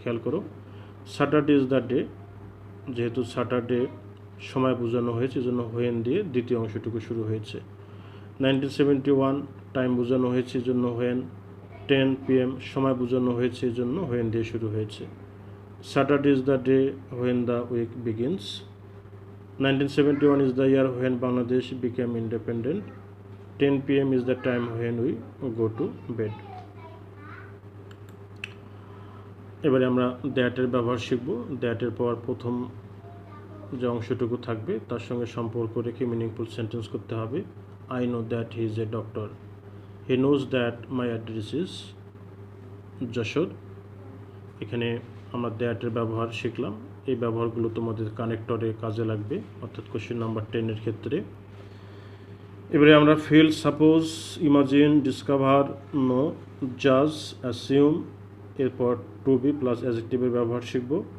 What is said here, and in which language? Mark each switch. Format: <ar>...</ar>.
<bn>খেয়াল করো,</bn> <en>Saturday is the day,</en> <bn>যেহেতু স্যাটারডে সময় বোঝানো হয়েছে এজন্য হোয়েন দিয়ে দ্বিতীয় অংশটুকু শুরু হয়েছে। 1971 টাইম বোঝানো হয়েছে এজন্য হোয়েন, 10 PM সময় বোঝানো হয়েছে এজন্য হোয়েন দিয়ে শুরু হয়েছে।</bn> <en>Saturday is the day when the week begins, 1971 is the year when Bangladesh became independent, 10 PM is the time when we go to bed.</en> <bn>এবারে আমরা দ্যাটের ব্যবহার শিখব। দ্যাটের পর প্রথম যে অংশটুকু থাকবে তার সঙ্গে সম্পর্ক রেখে মিনিংফুল সেন্টেন্স করতে হবে।</bn> <en>I know that he is a doctor, he knows that my address is Jessore.</en> <bn>এখানে আমরা দ্যাটের ব্যবহার শিখলাম, এই ব্যবহারগুলো তোমাদের কানেক্টরে কাজে লাগবে, অর্থাৎ কোশ্চেন নাম্বার 10 এর ক্ষেত্রে। এবারে আমরা feel, suppose, imagine, discover, no, জাজ, অ্যাসিউম, এরপর টু বি প্লাস অ্যাডজেক্টিভের ব্যবহার শিখব।</bn>